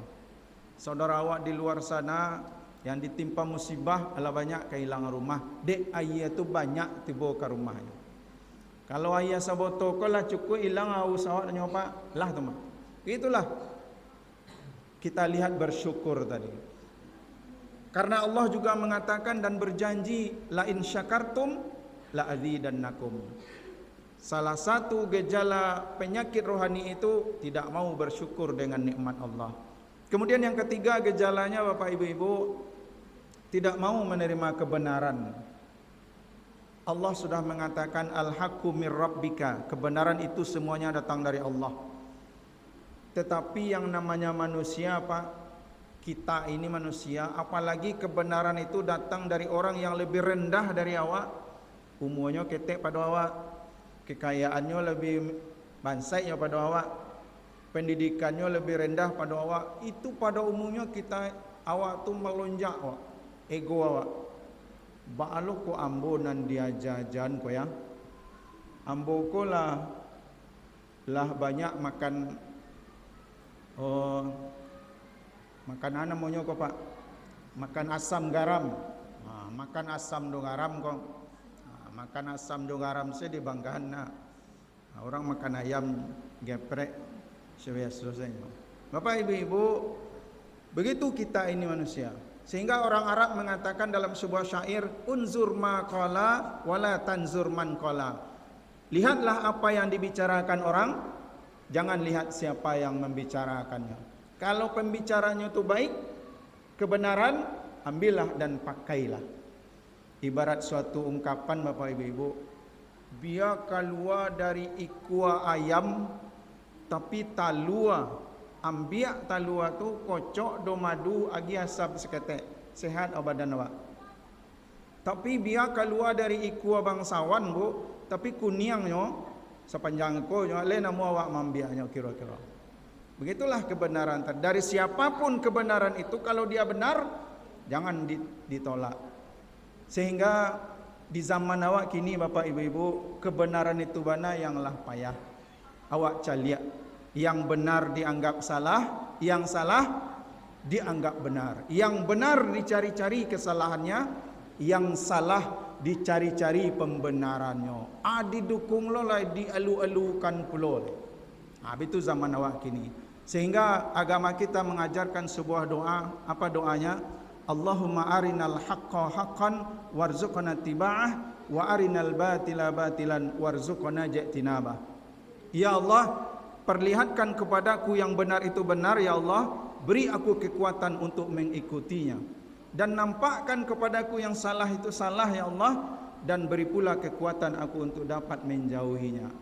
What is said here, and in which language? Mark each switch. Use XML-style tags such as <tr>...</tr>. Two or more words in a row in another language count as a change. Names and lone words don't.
<id>Saudara awak di luar sana yang ditimpa musibah ala banyak kehilangan rumah, dek air itu banyak tiba ke rumahnya.</id> <min>Kalau air saboto lah cukup hilang haus awak dan nyoba lah teman.</min> <id>Itulah kita lihat bersyukur tadi. Karena Allah juga mengatakan dan berjanji</id> <ar>لئن شكرتم لأزيدنكم.</ar> <id>Salah satu gejala penyakit rohani itu tidak mau bersyukur dengan nikmat Allah. Kemudian yang ketiga gejalanya Bapak Ibu, tidak mau menerima kebenaran. Allah sudah mengatakan</id> <ar>الحق من ربك,</ar> <id>kebenaran itu semuanya datang dari Allah. Tetapi yang namanya manusia kita ini manusia, apalagi kebenaran itu datang dari orang yang lebih rendah dari awak, umurnya ketek pada awak, kekayaannya lebih bansainya pada awak, pendidikannya lebih rendah pada awak, itu pada umumnya kita awak tu melonjak awak, ego awak.</id> <min>Ba'alu ko ambo nan dia jajan ko ya. Ambo ko lah banyak makan makan apa namanya ko Pak? Makan asam garam. Makan asam do garam ko. Makan asam do garam</min> <id>saya dibanggakan orang makan ayam geprek selesai. Bapak Ibu, begitu kita ini manusia. Sehingga orang Arab mengatakan dalam sebuah syair,</id> <ar>انظر ما قال ولا تنظر من قال.</ar> <id>Lihatlah apa yang dibicarakan orang, jangan lihat siapa yang membicarakannya. Kalau pembicaranya itu baik, kebenaran, ambillah dan pakailah. Ibarat suatu ungkapan Bapak Ibu, biar keluar dari</id> <min>ikua ayam tapi talua, ambiak talua tu kocok do madu agi asap seketek, sehat badan awak. Tapi biar keluar dari ikua bangsawan Bu, tapi kuniangnya sepanjang ekor le namo awak mambiaknya kira-kira.</min> <id>Begitulah kebenaran. Dari siapapun kebenaran itu, kalau dia benar jangan ditolak. Sehingga di zaman awak kini Bapak Ibu, kebenaran itu bana yanglah payah.</id> <min>Awak caliak,</min> <id>yang benar dianggap salah, yang salah dianggap benar. Yang benar dicari-cari kesalahannya, yang salah dicari-cari pembenarannya.</id> <min>Didukung lo lah, dialu-alukan pulo. Itu zaman awak kini.</min> <id>Sehingga agama kita mengajarkan sebuah doa. Apa doanya?</id> <ar>اللهم أرنا الحق حقا وارزقنا اتباعه وأرنا الباطل باطلا وارزقنا اجتنابه.</ar> <id>Ya Allah, perlihatkan kepadaku yang benar itu benar, ya Allah, beri aku kekuatan untuk mengikutinya, dan nampakkan kepadaku yang salah itu salah, ya Allah, dan beri pula kekuatan aku untuk dapat menjauhinya.</id>